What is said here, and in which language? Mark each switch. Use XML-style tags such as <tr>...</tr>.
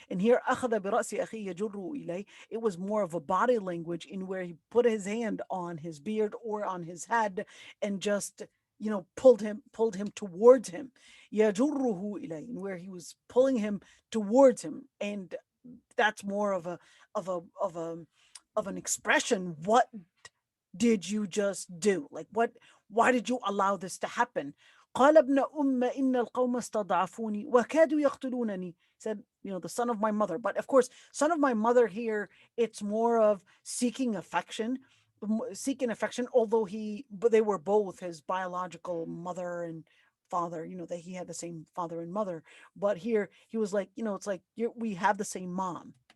<en>And here,</en> <ar>أخذ برأس أخيه يجره إليه,</ar> <en>it was more of a body language, in where he put his hand on his beard or on his head, and just pulled him towards him.</en> <ar>يجره إليه,</ar> <en>in where he was pulling him towards him. And that's more of an expression. What did you just do? Like, why did you allow this to happen?</en> <ar>قال ابن إن القوم استضعفوني وكادوا يقتلونني.</ar> <en>Said, the son of my mother. But of course, son of my mother here, it's more of seeking affection, although but they were both his biological mother and father, that he had the same father and mother. But here he was like, it's like, we have the same mom.</en>